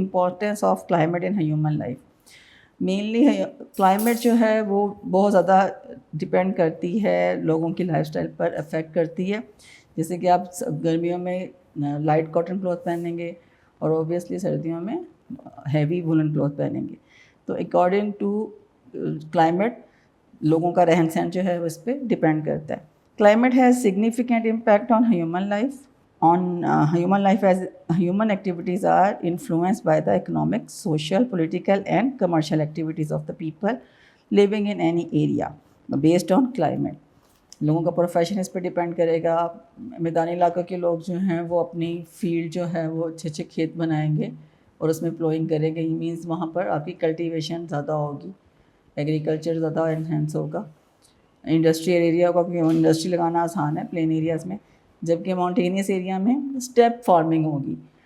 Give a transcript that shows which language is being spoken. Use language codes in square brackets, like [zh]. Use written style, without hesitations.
[en] Importance of climate in human life. [ur] Mainly climate جو ہے وہ بہت زیادہ ڈپینڈ کرتی ہے لوگوں کی لائف اسٹائل پر, افیکٹ کرتی ہے. جیسے کہ آپ گرمیوں میں لائٹ کاٹن کلوتھ پہنیں گے اور اوبیسلی سردیوں میں ہیوی وولن کلوتھ پہنیں گے. تو اکارڈنگ ٹو کلائمیٹ لوگوں کا رہن سہن جو ہے وہ اس پہ ڈپینڈ کرتا ہے. [en] Climate has significant impact on human life. As human activities are influenced by the economic, social, political and commercial activities of the people living in any area based on climate. [ur] لوگوں کا profession اس پہ depend کرے گا. میدانی علاقوں کے لوگ جو ہیں وہ اپنی فیلڈ جو ہے وہ اچھے اچھے کھیت بنائیں گے اور اس میں پلوئنگ کریں گے. یہ مینس وہاں پر آپ کی کلٹیویشن زیادہ ہوگی, ایگریکلچر زیادہ انہینس ہوگا. انڈسٹریل ایریا کو انڈسٹری لگانا آسان ہے پلین ایریاز میں, جبکہ ماؤنٹینیس ایریا میں اسٹیپ فارمنگ ہوگی.